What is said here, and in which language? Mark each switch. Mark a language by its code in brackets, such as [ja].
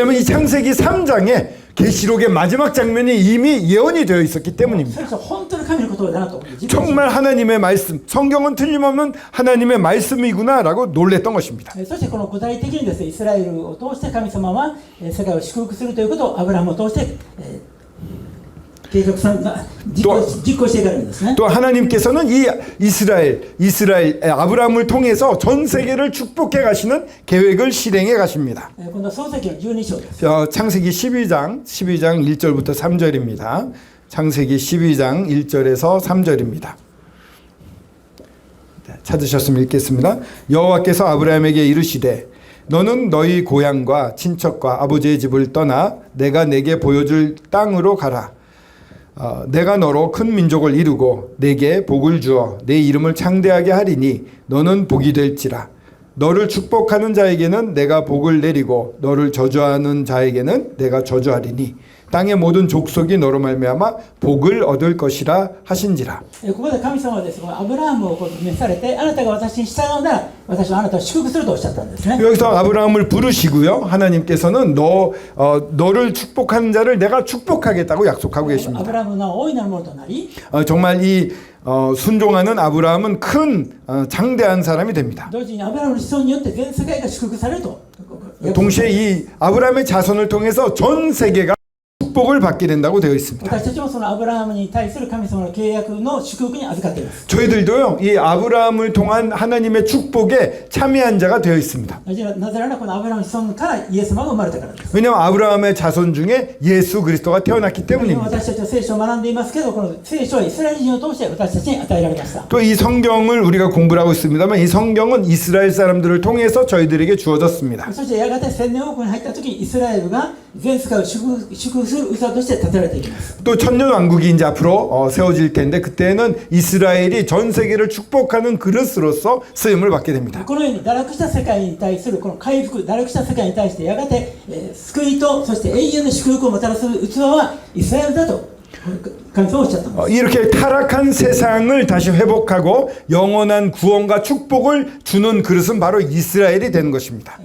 [ko] 왜냐하면 이 창세기 3장에 계시록의 마지막 장면이 이미 예언이 되어 있었기 때문입니다. [ja] それは本当に神の言葉だなと。 [ko] 정말 하나님의 말씀, 성경은 틀림없는 하나님의 말씀이구나라고 놀랬던 것입니다. [ja] そしてこの具体的にですね、イスラエルを通して神様は世界を祝福するということをアブラハムを通して計画さんが実行していかれるんですね。 [ko] 또 하나님께서는 이 이스라엘 아브라함을 통해서 전 세계를 축복해 가시는 계획을 실행해 가십니다. [ja] 今度は創世記の12章です。 [ko] 창세기 12장 1절부터 3절입니다. 창세기 12장 1절에서 3절입니다. 찾으셨으면 읽겠습니다. 여호와께서 아브라함에게 이르시되 너는 너희 고향과 친척과 아버지의 집을 떠나 내가 내게 보여줄 땅으로 가라. 내가 너로 큰 민족을 이루고 내게 복을 주어 내 이름을 창대하게 하리니 너는 복이 될지라. 너를 축복하는 자에게는 내가 복을 내리고 너를 저주하는 자에게는 내가 저주하리니 땅의 모든 족속이 너로 말미암아 복을 얻을 것이라 하신지라. [ja] ここで神様はですね、アブラハムをこう召されて、あなたが私に従うなら、私はあなたを祝福するとおっしゃったんですね。 [ko] 여기서 아브라함을 부르시고요. 하나님께서는 너를 축복하는 자를 내가 축복하겠다고 약속하고 [ja] ア [ko] 계십니다. [ja] ブラハムの大いなるものとなり、 [ko] 정말 이 순종하는 아브라함은 큰 장대한 사람이 됩니다. [ja] 同時にアブラハムの子孫によって全世界が祝福されると。 [ko] 동시에 이 아브라함의 자손을 통해서 전 세계가 축복을 받게 된다고 되어 있습니다. [ja] 私たちもそのアブラハムに対する神様の契約の祝福に預かっています。 [ko] 저희들도요, 이 아브라함을 통한 하나님의 축복에 참여한 자가 되어 있습니다. [ja] なぜならこのアブラハムの子孫からイエス様が生まれたからです。 [ko] 왜냐하면 아브라함의 자손 중에 예수 그리스도가 태어났기 [ja] 今 [ko] 때문입니다. [ja] 私たちは聖書を学んでいますけど、この聖書はイスラエル人を通して私たちに与えられました。 [ko] 또 이 성경을 우리가 공부를 하고 있습니다만 이 성경은 이스라엘 사람들을 통해서 저희들에게 주어졌습니다. [ja] そしてやがて千年王国に入った時にイスラエルが全世界を祝福する器として立てられていきます。 [ko] 또 천년왕국이 이제 앞으로 세워질 텐데 그때는 이스라엘이 전 세계를 축복하는 그릇으로서 쓰임을 받게 됩니다. [ja] このように堕落した世界に対するこの回復、堕落した世界に対してやがて、救いとそして永遠の祝福をもたらす器はイスラエルだと神様はおっしゃったんです。 [ko] 이렇게 타락한 세상을 다시 회복하고 영원한 구원과 축복을 주는 그릇은 바로 이스라엘이 되는 것입니다.